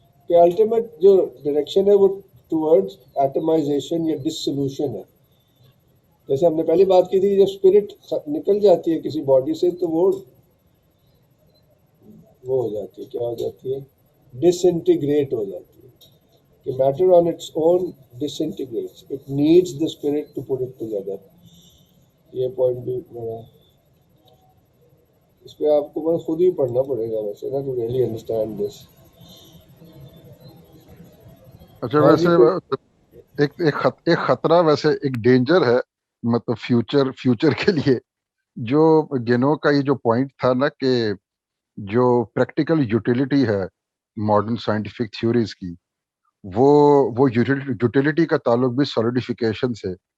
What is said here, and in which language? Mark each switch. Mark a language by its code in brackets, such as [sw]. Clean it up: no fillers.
[ur] کہ الٹیمیٹ جو ڈائریکشن ہے وہ ٹورڈز ایٹمائزیشن یا ڈسسولوشن ہے. جیسے ہم نے پہلی بات کی تھی, جب اسپرٹ نکل جاتی ہے کسی باڈی سے تو وہ ہو جاتی ہے, کیا ہو جاتی ہے, ڈس انٹیگریٹ ہو جاتی ہے. [en] کہ matter on its own disintegrates. It needs the spirit to put it together. [ur] یہ پوائنٹ بھی میرا, اس پہ آپ کو بس خود ہی پڑھنا پڑے گا ویسے نا, [en] To really understand this. [ur] اچھا ویسے ایک خطرہ, ویسے ایک ڈینجر ہے مطلب فیوچر کے لیے, جو گینو کا یہ جو پوائنٹ تھا نا کہ جو پریکٹیکل یوٹیلیٹی ہے ماڈرن سائنٹیفک تھیوریز کی, وہ یوٹیلیٹی کا تعلق بھی سالیڈیفیکیشن سے.